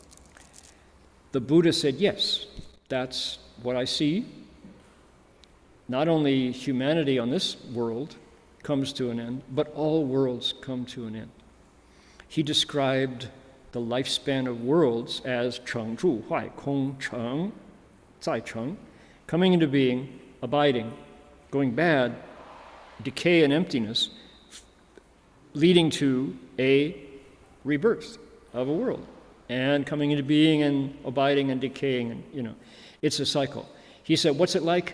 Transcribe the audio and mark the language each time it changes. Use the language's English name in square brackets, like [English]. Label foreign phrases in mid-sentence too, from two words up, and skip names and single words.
[English] The Buddha said, yes, that's what I see. Not only humanity on this world comes to an end, but all worlds come to an end. He described the lifespan of worlds as [Chinese] 成住坏空成再成, [English] coming into being, abiding, going bad, decay and emptiness, leading to a rebirth of a world, and coming into being and abiding and decaying, and it's a cycle. He said, what's it like?